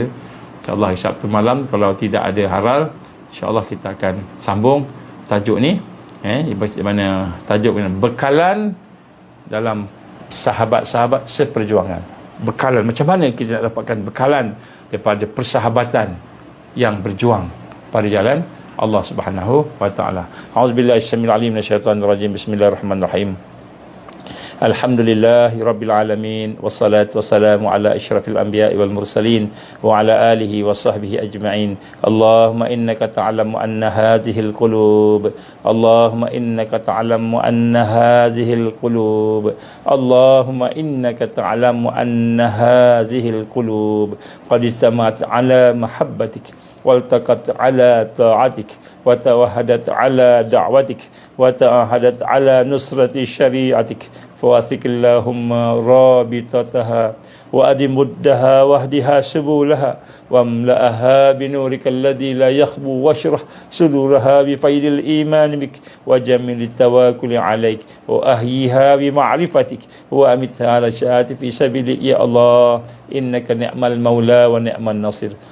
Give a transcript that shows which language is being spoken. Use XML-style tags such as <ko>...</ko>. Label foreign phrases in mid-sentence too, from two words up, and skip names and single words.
<ms>InsyaAllah hari Sabtu malam, kalau tidak ada haral, insyaAllah kita akan sambung tajuk ni. Mana tajuk ni, bekalan dalam sahabat-sahabat seperjuangan. Bekalan, macam mana kita nak dapatkan bekalan daripada persahabatan yang berjuang pada jalan</ms> <ar>الله سبحانه وتعالى. أعوذ بالله السميع العليم من الشيطان الرجيم. بسم الله الرحمن الرحيم. الحمد لله رب العالمين. والصلاة والسلام على أشرف الأنبياء والمرسلين وعلى آله وصحبه أجمعين. اللهم إنك تعلم أن هذه القلوب، اللهم إنك تعلم أن هذه القلوب، اللهم إنك تعلم أن هذه القلوب قد اجتمعت على محبتك والتقت على طاعتك وتوحدت على دعوتك وتعاهدت على نصرة شريعتك. فواثق اللهم رابطتها وأدم مدها واهدها سبولها واملأها بنورك الذي لا يخبو واشرح صدورها بفيض الإيمان بك وجمل التواكل عليك وأحييها بمعرفتك وأمتها على الشهادة في سبيلك يا الله إنك نعم المولى ونعم النصير.</ar>